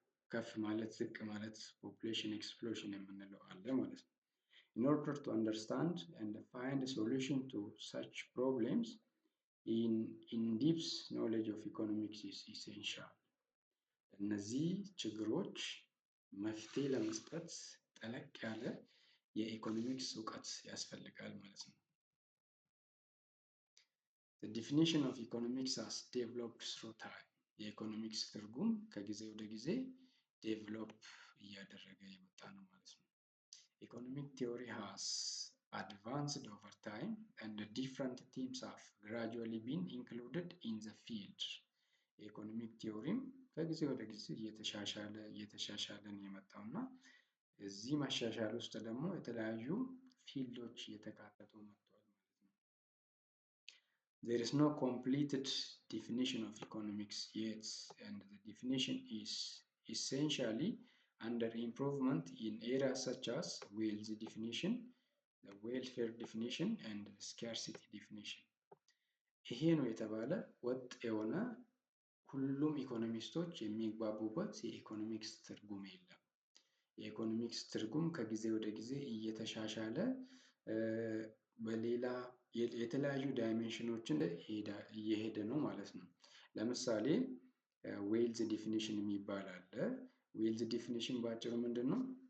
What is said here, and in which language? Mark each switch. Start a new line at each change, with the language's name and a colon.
Amharic: ከፍ ማለት ዝቅ ማለት ፖፑሌሽን ኤክስፕሎሽን የምንለው አለ ማለት ነው።
English: In order to understand and find a solution to such problems, in-depth knowledge of economics is essential.
Amharic: እነዚህ ችግሮች መፍትሄ ለመስጠት ጠለቅ ያለ የኢኮኖሚክስ እውቀት ያስፈልጋል ማለት ነው።
English: The definition of economics has developed through time.
Amharic: የኢኮኖሚክስ ትርጉም ከጊዜ ወደ ጊዜ ዴቨሎፕ እያደረገ የመጣ ነው ማለት ነው።
English: Economic theory has advanced over time and different themes have gradually been included in the field.
Amharic: የኢኮኖሚክ ቲዮሪም ከጊዜ ወደ ጊዜ እየተሻሻለ ነው የመጣው እና እዚህ ማሻሻል ውስጥ ደግሞ የተለያዩ ፊልዶች እየተካተቱ መጥተዋል ማለት ነው።
English: There is no completed definition of economics yet, and the definition is essentially under improvement in areas such as wealth definition, the welfare definition, and scarcity definition.
Amharic: ይሄ ነው የተባለ ወጥ የሆነ ሁሉም ኢኮኖሚስቶች የሚግባቡበት የኢኮኖሚክስ ትርጉም የለም። የኢኮኖሚክስ ትርጉም ከጊዜ ወደ ጊዜ እየተሻሻለ በሌላ የተለያዩ ዳይሜንሽኖችን እየሄደ ነው ማለት ነው። ለምሳሌ ዌልዝ ዲፊኒሽን የሚባል አለ። ዌልዝ ዲፊኒሽን በአጭሩ ምንድን ነው?